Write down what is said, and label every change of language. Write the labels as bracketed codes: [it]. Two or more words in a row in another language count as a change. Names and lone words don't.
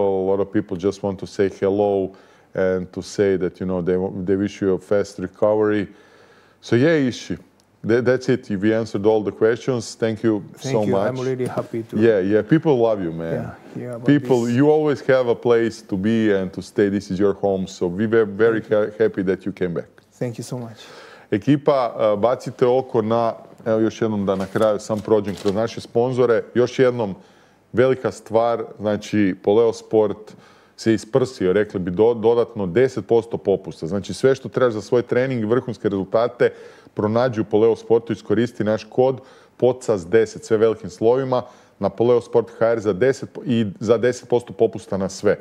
[en] A lot of people just want to say hello and to say that, you know, they wish you a fast recovery. So, yeah, Ishii, that's it. We answered all the questions. Thank you so much. I'm really happy to. Yeah, people love you, man. Yeah, people, you always have a place to be and to stay. This is your home. So, we were very happy that you came back. Thank you so much. [hr] Ekipa, bacite oko na, evo još jednom da na kraju sam prođem kroz naše sponzore. Još jednom, velika stvar, znači Poleo Sport se isprsio, rekli bi dodatno 10% popusta. Znači sve što trebaš za svoj trening i vrhunske rezultate pronađi u Poleo Sportu, iskoristi naš kod PODCAST10, sve velikim slovima, na poleosport.hr za 10% popusta na sve.